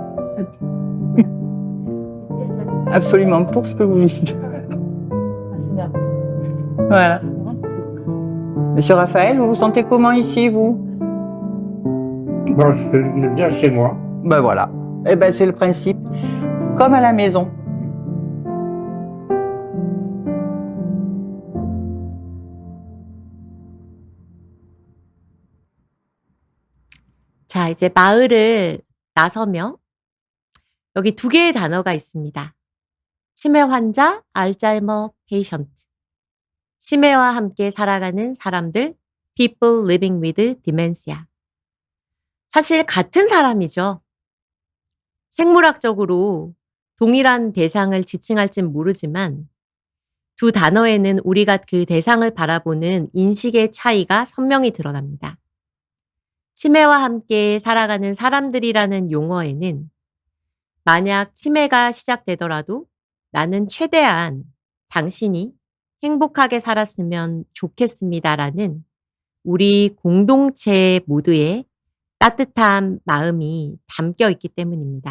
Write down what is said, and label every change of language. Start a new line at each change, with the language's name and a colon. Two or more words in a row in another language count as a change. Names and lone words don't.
French: Absolument pour ce que vous dites. C'est merveilleux. Voilà. Monsieur Raphaël, vous vous sentez comment ici, vous? Bon, je suis bien chez moi. Ben voilà. Eh ben c'est le principe. Comme à la maison.
Korean: 자, 이제 마을을 나서며 여기 2개의 단어가 있습니다. 치매 환자,
English: Alzheimer patient.
Korean: 치매와 함께 살아가는 사람들,
English: people living with dementia.
Korean: 사실 같은 사람이죠. 생물학적으로 동일한 대상을 지칭할진 모르지만 두 단어에는 우리가 그 대상을 바라보는 인식의 차이가 선명히 드러납니다. 치매와 함께 살아가는 사람들이라는 용어에는 만약 치매가 시작되더라도 나는 최대한 당신이 행복하게 살았으면 좋겠습니다라는 우리 공동체 모두의 따뜻한 마음이 담겨 있기 때문입니다.